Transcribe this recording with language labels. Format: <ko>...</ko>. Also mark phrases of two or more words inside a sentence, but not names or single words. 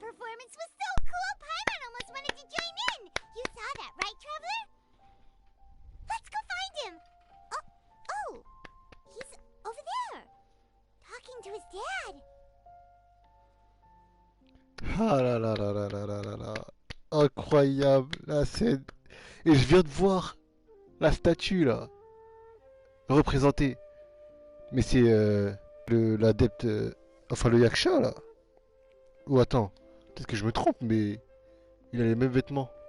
<en>performance was so cool, Paimon almost wanted to join in. You saw that, right, Traveler? Let's go find him. Oh, he's over there, talking to his dad.</en> <fr>Ah là là là là là là là là. Incroyable la scène. Et je viens de voir la statue là, représentée. Mais c'est l'adepte, enfin le yaksha là. Ou attends, peut-être que je me trompe, mais il a les mêmes vêtements.</fr>